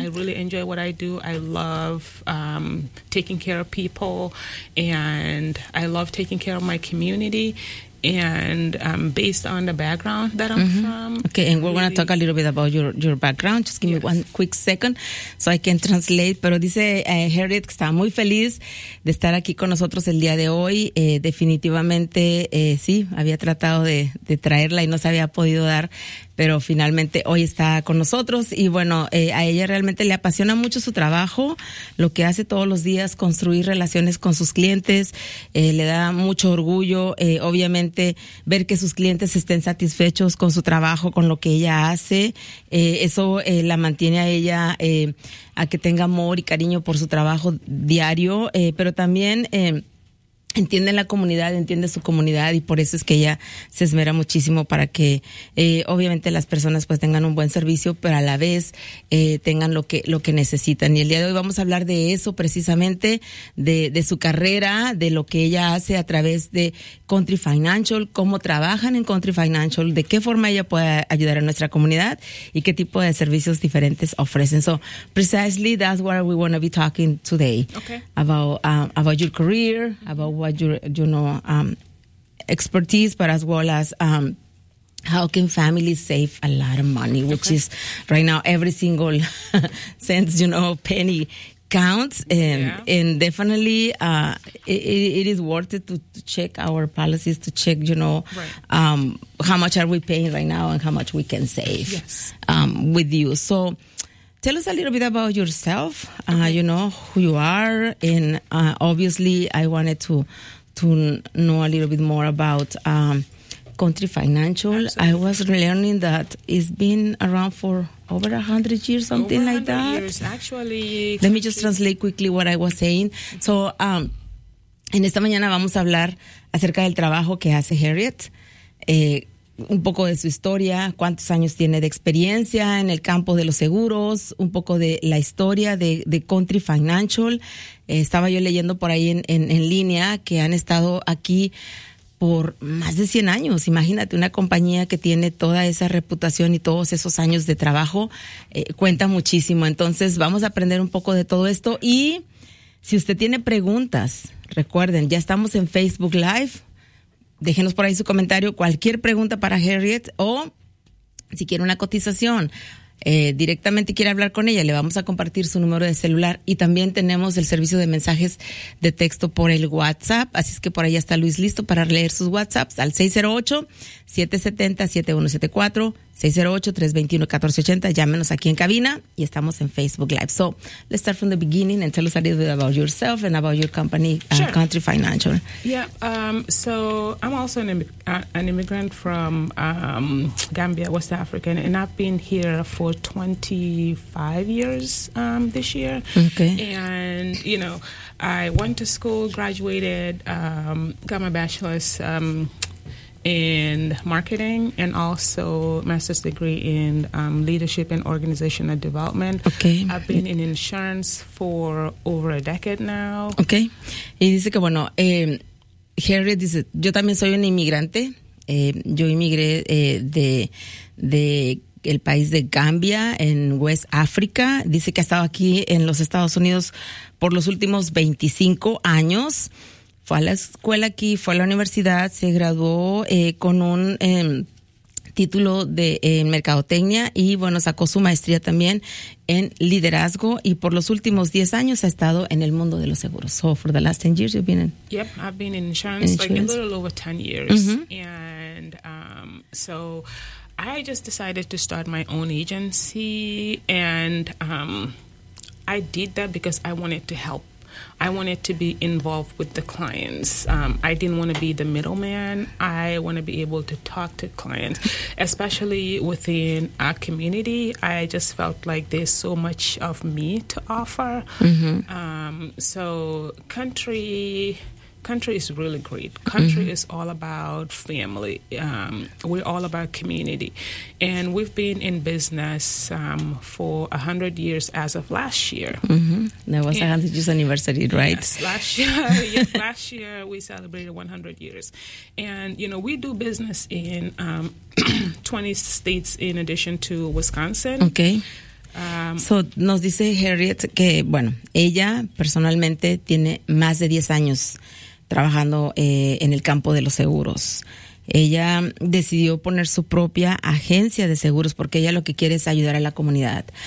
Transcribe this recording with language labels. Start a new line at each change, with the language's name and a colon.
English: I really enjoy what I do. I love taking care of people, and I love taking care of my community. And based on the background that I'm from. Okay, and we're going to talk a little bit about your background. Just give me one quick second so I can translate.
Spanish: Pero dice Harriet que está muy feliz de estar aquí con nosotros el día de hoy. Definitivamente, sí, había tratado de traerla y no se había podido dar, pero finalmente hoy está con nosotros. Y bueno, a ella realmente le apasiona mucho su trabajo, lo que hace todos los días, construir relaciones con sus clientes. Le da mucho orgullo, obviamente, ver que sus clientes estén satisfechos con su trabajo, con lo que ella hace. Eso la mantiene a ella a que tenga amor y cariño por su trabajo diario, pero también entiende la comunidad, entiende su comunidad y por eso es que ella se esmera muchísimo para que obviamente las personas pues tengan un buen servicio, pero a la vez tengan lo que necesitan. Y el día de hoy vamos a hablar de eso precisamente, de su carrera, de lo que ella hace a través de Country Financial, cómo trabajan en Country Financial, de qué forma ella puede ayudar a nuestra comunidad y qué tipo de servicios diferentes ofrecen.
English: So precisely that's what we want to be talking today. Okay. About your career, about what your, you know, expertise, but as well as how can families save a lot of money, which is right now every single cents, you know, penny counts. And definitely it is worth it to check our policies, to check, you know, how much are we paying right now and how much we can save with you. So tell us a little bit about yourself, you know, who you are, and obviously I wanted to know a little bit more about Country Financial. Absolutely. I was learning that it's been around for over 100 years, something over 100 like that. Years, actually. Let me just translate quickly what I was saying.
Spanish: So, en esta mañana vamos a hablar acerca del trabajo que hace Harriet. un poco de su historia, cuántos años tiene de experiencia en el campo de los seguros, un poco de la historia de Country Financial. Estaba yo leyendo por ahí en línea que han estado aquí por más de 100 años. Imagínate, una compañía que tiene toda esa reputación y todos esos años de trabajo, cuenta muchísimo. Entonces, vamos a aprender un poco de todo esto. Y si usted tiene preguntas, recuerden, ya estamos en Facebook Live. Déjenos por ahí su comentario, cualquier pregunta para Harriet, o si quiere una cotización, directamente quiere hablar con ella, le vamos a compartir su número de celular, y también tenemos el servicio de mensajes de texto por el WhatsApp, así es que por ahí está Luis listo para leer sus WhatsApps al 608-770-7174, 608-321-1480, llámenos aquí en cabina, y estamos en Facebook Live.
English: So, let's start from the beginning and tell us a little bit about yourself and about your company, sure. Country Financial. So I'm also an immigrant from Gambia, West Africa, and I've been here for 25 years this year. Okay. And, you know, I went to school, graduated, got my bachelor's in marketing, and also master's degree in leadership and organizational development. Okay. I've been in insurance for over a decade now. Okay.
Spanish: Y dice que, bueno, Harriet dice, yo también soy un inmigrante. Yo inmigré de el país de Gambia, en West Africa. Dice que ha estado aquí en los Estados Unidos por los últimos 25 años. Fue a la escuela aquí, fue a la universidad, se graduó con un título de mercadotecnia y, bueno, sacó su maestría también en liderazgo, y por los últimos 10 años ha estado en el mundo de los seguros.
English: So, for the last 10 years you've been in... Yep, I've been in insurance, like a little over 10 years. Mm-hmm. And so I just decided to start my own agency, and I did that because I wanted to help. I wanted to be involved with the clients. I didn't want to be the middleman. I want to be able to talk to clients, especially within our community. I just felt like there's so much of me to offer. Mm-hmm. So Country is really great. Country mm-hmm. is all about family. We're all about community. And we've been in business for 100 years as of last year. Mm-hmm. That was 100 years anniversary, right? Yes, last year, yes, last year we celebrated 100 years. And, you know, we do business in 20 states in addition to Wisconsin. Okay.
Spanish: So, nos dice Harriet que, bueno, ella personalmente tiene más de 10 años trabajando en el campo de los seguros. Ella decidió poner su propia agencia de seguros porque ella lo que quiere es ayudar a la comunidad.